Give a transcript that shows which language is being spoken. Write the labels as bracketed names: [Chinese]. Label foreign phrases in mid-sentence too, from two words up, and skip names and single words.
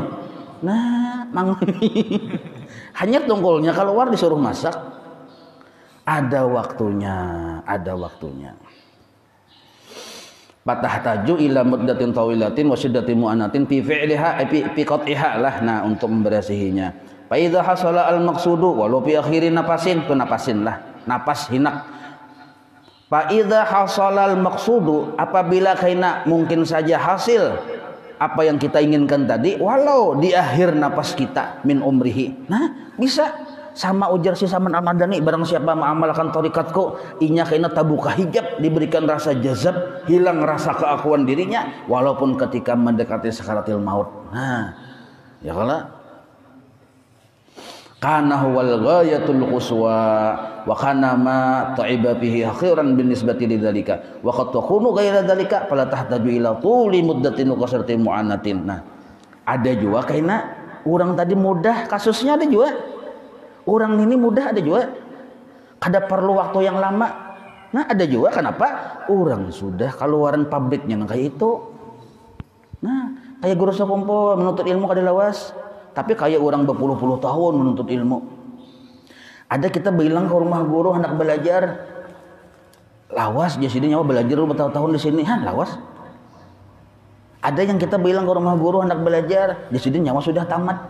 [Banjar] Nah, hanyar tungkulnya keluar disuruh masak. Ada waktunya. [Arabic] فتحتاج إلى مدة طويلة وشدة معاناة في فعلها في قطعها lah. [Banjar] Nah, untuk memberasihinya. [Arabic] فإذا حصل المقصود ولو في آخر نفس lah. [Banjar] Napas hinak. [Arabic] فإذا حصل المقصود, [Banjar] apabila kaina mungkin saja hasil apa yang kita inginkan tadi walau di akhir napas kita [Arabic] من عمره. [Banjar] Nah, bisa sama ujar si Saman Al-Madani, barang siapa mengamalkan tarikatku inya kaina tabuka hijab, diberikan rasa jazab, hilang rasa keakuan dirinya walaupun ketika mendekati sakaratil maut. [Arabic] Nah, ya kalau كان هو الغاية القصوى وكان ما تعب فيه آخرا بالنسبة لذلك وقد تكون غير ذلك فلا تحتاج إلى طول مدة وكثرة معاناة. [Banjar] Nah, ada juga kaina orang tadi mudah kasusnya, ada juga orang ini mudah, ada juga kada perlu waktu yang lama. Nah, ada juga kenapa orang sudah keluaran pabriknya kayak itu. Nah, kayak guru sekumpo menuntut ilmu kada lawas, tapi kayak orang berpuluh-puluh tahun menuntut ilmu. Ada kita bilang ke rumah guru hendak belajar, lawas jadi nyawa belajar bertahun-tahun di sini, lawas. Ada yang kita bilang ke rumah guru hendak belajar, di sini nyawa sudah tamat.